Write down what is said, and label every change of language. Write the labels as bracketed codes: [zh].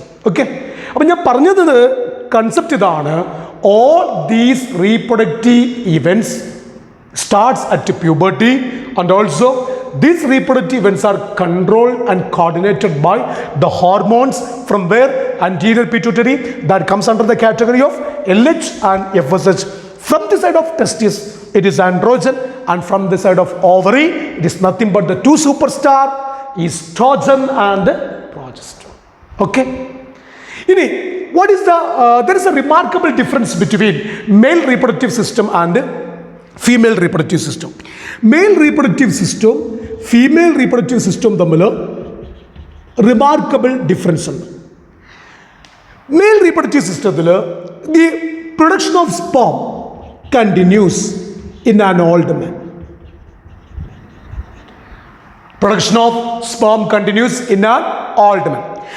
[ml] Okay, അപ്പം ഞാൻ പറഞ്ഞത് കൺസെപ്റ്റ് ഇതാണ്. [en] All these reproductive events starts at puberty, and also these reproductive events are controlled and coordinated by the hormones. From where? Anterior pituitary, that comes under the category of LH and FSH. From the side of testis it is androgen, and from the side of ovary it is nothing but the two superstar, estrogen and progesterone. Okay, ini what is the there is a remarkable difference between male reproductive system and female reproductive system. [ml] Mail reproductive സിസ്റ്റവും female reproductive സിസ്റ്റവും തമ്മിൽ remarkable difference ഉണ്ട്. Mail reproductive സിസ്റ്റത്തിൽ [en] the production of sperm continues in an old man. Production of sperm continues in an old man.